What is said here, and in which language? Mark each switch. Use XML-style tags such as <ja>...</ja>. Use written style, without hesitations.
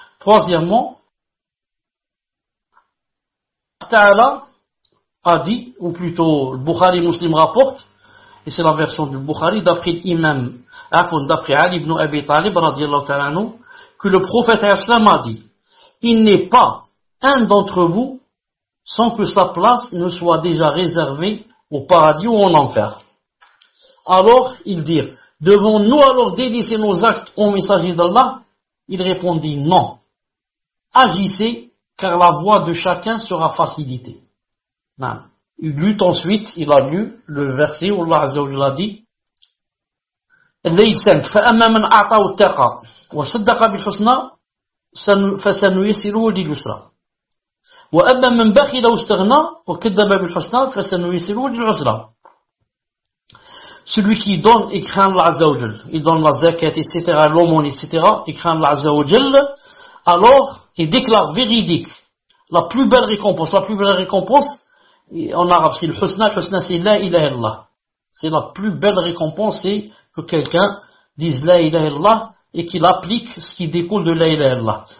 <fr>Troisièmement, Ta'ala a dit, ou plutôt le Bukhari Muslim rapporte, et c'est la version du Bukhari, d'après l'imam, d'après Ali ibn Abi Talib, radiyallahu ta'ala anhu, que le prophète Islam a dit, il n'est pas un d'entre vous sans que sa place ne soit déjà réservée au paradis ou en enfer. Alors, ils dirent, devons-nous alors délaisser nos actes au messager d'Allah? Il répondit, non. Agissez, car la voie de chacun sera facilitée. Non. Il lut ensuite, il a lu le verset où Allah Azza wa Jalla dit,</fr> <ar>الليل 5 فأما من أعطى واتقى وصدق بالحسنى فسنيسره لليسرى وأما من بخل واستغنى وكذب بالحسنى فسنيسره للعسرى.</ar> <fr>Celui qui donne et craint Allah Azza wa Jalla, il donne la zakat, etc., l'aumône, etc., et craint Allah Azza wa Jalla, alors il déclare véridique la plus belle récompense. La plus belle récompense, en arabe, c'est le husna. Le husna, c'est la ilaha illallah. C'est la plus belle récompense, c'est que quelqu'un dise la ilaha illallah et qu'il applique ce qui découle de la ilaha illallah.</fr>